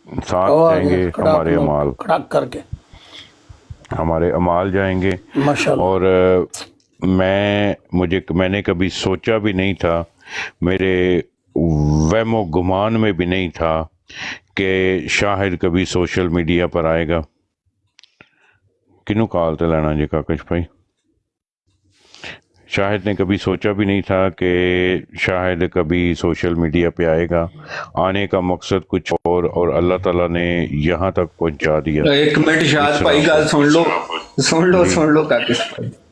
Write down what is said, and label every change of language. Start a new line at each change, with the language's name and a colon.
Urdu: ساتھ جائیں گے ہمارے اعمال, ہمارے اعمال جائیں گے. اور میں نے کبھی سوچا بھی نہیں تھا, میرے وہم و گمان میں بھی نہیں تھا کہ شاہد کبھی سوشل میڈیا پر آئے گا.
Punjabi: کنوں کال تے لینا جی کاکش بھائی.
Urdu: شاہد نے کبھی سوچا بھی نہیں تھا کہ شاہد کبھی سوشل میڈیا پہ آئے گا. آنے کا مقصد کچھ اور اللہ تعالیٰ نے یہاں تک پہنچا دیا. ایک منٹ شاہد بھائی گل سن لو. सुन लो جی सुन लो काकिस भाई।